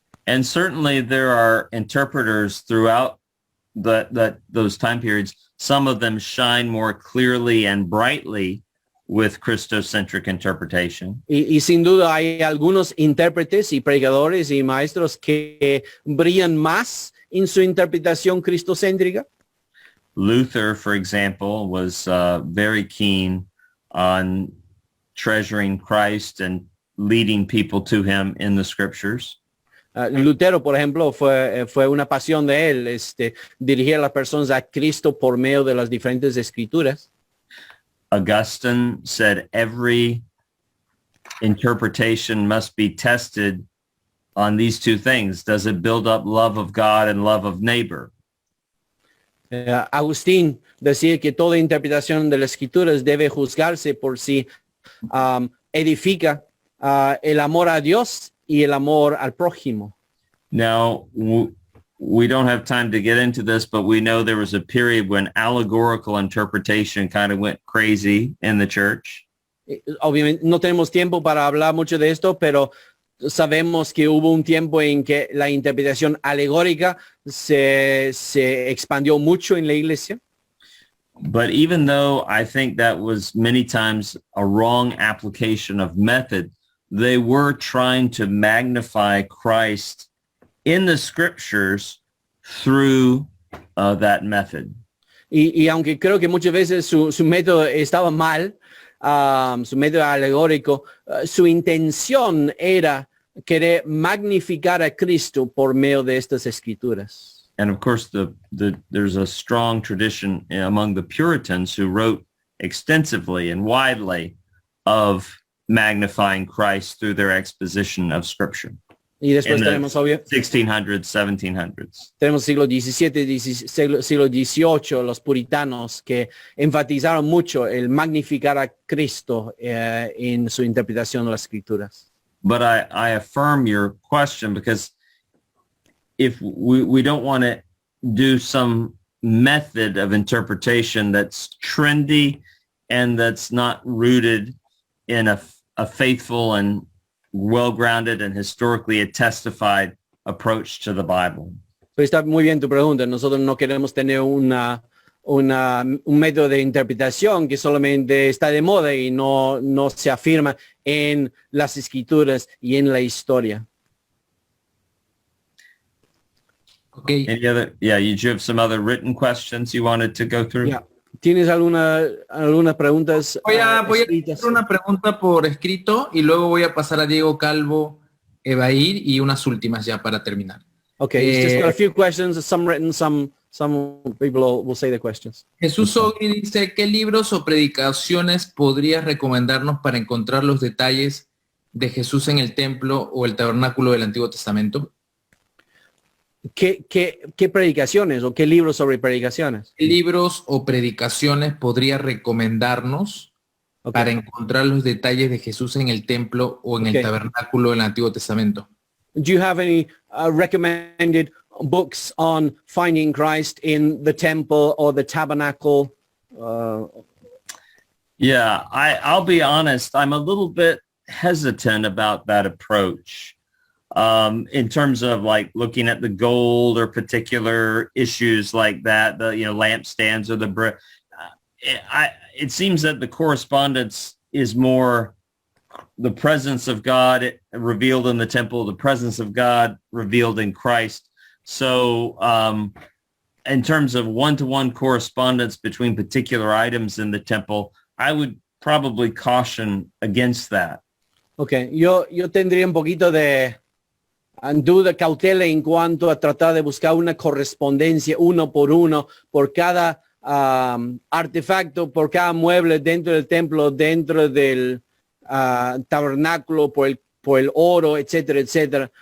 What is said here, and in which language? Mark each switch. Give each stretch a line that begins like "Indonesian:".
English: And certainly there are interpreters throughout those time periods. Some of them shine more clearly and brightly with Christocentric interpretation.
Spanish: Y sin duda hay algunos intérpretes y predicadores y maestros que brillan más en su interpretación cristocéntrica.
English: Luther, for example, was very keen on treasuring Christ and leading people to him in the scriptures.
Spanish: Lutero, por ejemplo, fue una pasión de él, dirigir a las personas a Cristo por medio de las diferentes escrituras.
English: Augustine said every interpretation must be tested on these two things. Does it build up love of God and love of neighbor?
Spanish: Agustín decía que toda interpretación de las escrituras debe juzgarse por si edifica el amor a Dios y el amor al prójimo.
English: Now, we don't have time to get into this, but we know there was a period when allegorical interpretation kind of went crazy in the church.
Spanish: Obviamente no tenemos tiempo para hablar mucho de esto, pero sabemos que hubo un tiempo en que la interpretación alegórica se expandió mucho en la iglesia.
English: But even though I think that was many times a wrong application of method, they were trying to magnify Christ in the scriptures through that method.
Spanish: Y aunque creo que muchas veces su método estaba mal, su método alegórico, su intención era querer magnificar a Cristo por medio de estas escrituras.
English: And of course, there's a strong tradition among the Puritans who wrote extensively and widely of magnifying Christ through their exposition of Scripture.
Spanish: Y después
English: In
Spanish: tenemos,
English: the
Spanish: obvio,
English: 1600s, 1700s.
Spanish: tenemos siglo XVII, siglo XVIII, los puritanos que enfatizaron mucho el magnificar a Cristo en su interpretación de las escrituras.
English: but I affirm your question, because if we don't want to do some method of interpretation that's trendy and that's not rooted in a faithful and well-grounded and historically testified approach to the Bible.
Spanish: Pues está muy bien tu pregunta. Nosotros no queremos tener un método de interpretación que solamente está de moda y no se afirma en las escrituras y en la historia.
English: Okay. Any other? Yeah, you have some other written questions you wanted to go through? Yeah.
Spanish: ¿Tienes algunas preguntas? Voy a escritas? hacer una pregunta por escrito y luego voy a pasar a Diego Calvo, Evair y unas últimas ya para terminar.
English: Okay, it's just got a few questions, some written, some people will say the questions.
Spanish: Jesús Ogri dice, ¿qué libros o predicaciones podrías recomendarnos para encontrar los detalles de Jesús en el templo o el tabernáculo del Antiguo Testamento? ¿Qué predicaciones o qué libros sobre predicaciones? ¿Qué libros o predicaciones podría recomendarnos para encontrar los detalles de Jesús en el templo o en el tabernáculo del Antiguo Testamento?
English: Do you have any recommended books on finding Christ in the temple or the tabernacle? Yeah, I'll be honest. I'm a little bit hesitant about that approach. In terms of like looking at the gold or particular issues like that, the lampstands or the brick. It seems that the correspondence is more the presence of God revealed in the temple, the presence of God revealed in Christ. So in terms of one-to-one correspondence between particular items in the temple, I would probably caution against that.
Spanish: Okay, yo tendría un poquito de duda, cautela en cuanto a tratar de buscar una correspondencia uno por cada artefacto, por cada mueble dentro del templo, dentro del tabernáculo, por el oro, etcétera, etcétera.